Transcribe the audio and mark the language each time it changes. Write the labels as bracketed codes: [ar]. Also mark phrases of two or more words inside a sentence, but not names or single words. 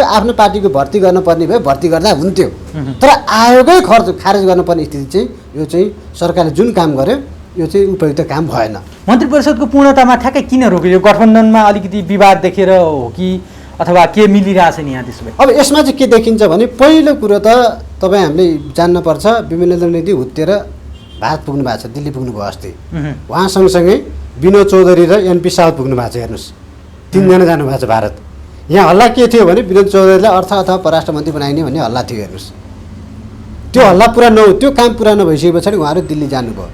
[ne] आफ्नो पार्टीको भर्ती गर्नुपर्ने भए भर्ती गर्दा हुन्थ्यो। तर आयोगै खारेज गर्नुपर्ने स्थिति चाहिँ यो चाहिँ सरकारले जुन काम गर्यो यो चाहिँ उपयुक्त काम भएन। मन्त्री परिषदको पूर्णतामा ठ्याक्कै किन रोक्यो? गठबन्धनमा अलिकति विवाद देखेर हो कि अथवा के मिलिरहेछ नि यहाँ? त्यसो भए अब यसमा चाहिँ के देखिन्छ भने पहिलो कुरो त तपाईँ हामीले जान्नुपर्छ, विमलेन्द्र निधि हुत्तेर भारत पुग्नु भएको छ, दिल्ली पुग्नु भयो अस्ति। उहाँ सँगसँगै विनोद चौधरी र एनपी साउद पुग्नु भएको छ। हेर्नुहोस् 3 जना जानुभएको छ भारत। यहाँ हल्ला के थियो भने विनोद चौधरीलाई अर्थ अथवा परराष्ट्र मन्त्री बनाइने भन्ने हल्ला थियो। हेर्नुहोस् त्यो हल्ला पुरा त्यो काम पुरा नभइसके पछाडि उहाँहरू दिल्ली जानुभयो।